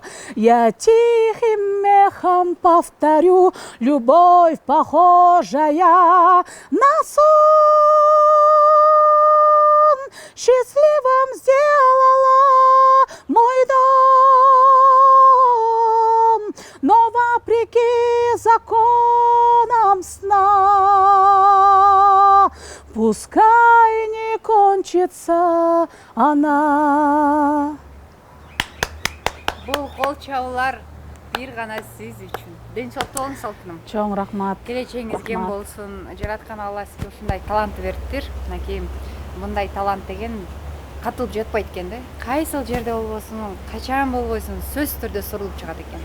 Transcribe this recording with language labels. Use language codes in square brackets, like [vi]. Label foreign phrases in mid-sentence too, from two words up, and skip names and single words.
[ru] Я тихим эхом повторю, любовь, похожая на сон, счастливым сделала мой дом, но вопреки законам сна, пускай не кончится она. [ky] Бул кол чабуулар бир гана сиз үчүн. Ден соолуктуу болуңуз алтыным. Чоң рахмат. Келечегиңиз кем болсун. Жараткан Алла сизге ушундай талантты бериптир. Мынакей мындай талант деген катылып жатпайт экен да. Кайсыл жерде болбосун, качан болбойсун, сөзсүз түрдө сурулуп чыгат экен.